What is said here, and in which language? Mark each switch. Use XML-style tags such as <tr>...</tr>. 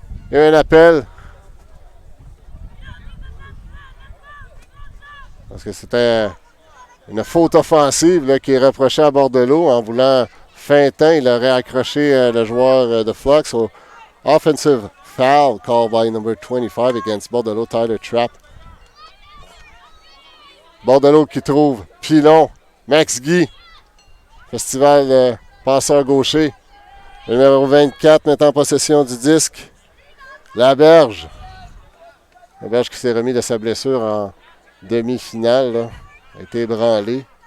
<fr>Il y a un appel. Parce que c'était une faute offensive là, qui est reprochée à Bordelot en voulant feinter. Il aurait accroché le joueur de Flux.</fr> <en>So, offensive foul called by number 25 against Bordelot, Tyler Trapp.</en> <fr>Bordelot qui trouve Pilon, Max Guy, festival passeur gaucher. Le numéro 24 met en possession du disque. Laberge. Laberge qui s'est remis de sa blessure en demi-finale. Là. A été ébranlé.</fr>